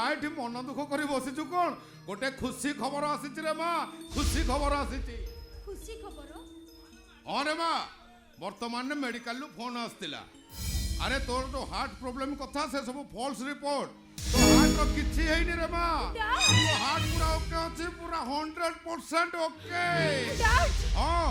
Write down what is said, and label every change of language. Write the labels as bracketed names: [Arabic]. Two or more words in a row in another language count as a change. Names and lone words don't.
[Odia] ଏଠି ମନ ଦୁଃଖ କରି ବସିଛୁ କୋଉ ଗୋଟେ ଖୁସି ଖବର ଆସିଛି ରେ ମା ଖୁସି ଖବର ଆସିଛି রে মা খুশি খবর আসিছি ଖୁସି ଖବର ହଁ ରେ ମା ବର୍ତ୍ତମାନ ମେଡିକାଲରୁ ଫୋନ୍ ଆସିଥିଲା ଆରେ ତୋର ଯୋଉ [English] heart problem [Odia] କଥା ସେ ସବୁ [English] false report [Odia] ତୋ ହାର୍ଟର କିଛି ହେଇନି ରେ ମା ତୋ ହାର୍ଟ ପୁରା ଓକେ ଅଛି ପୁରା 100% ଓକେ ଡାଡ୍ ହଁ